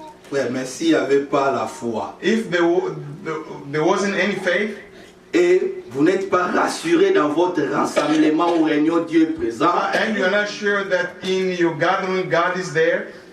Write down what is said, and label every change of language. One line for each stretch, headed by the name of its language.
French: Frère, mais s'il n'y avait pas la foi,
English: If there wasn't any faith,
French: et vous n'êtes pas rassuré dans votre rassemblement ou réunion, Dieu est présent,
English: and you're not sure that in your gathering God is there,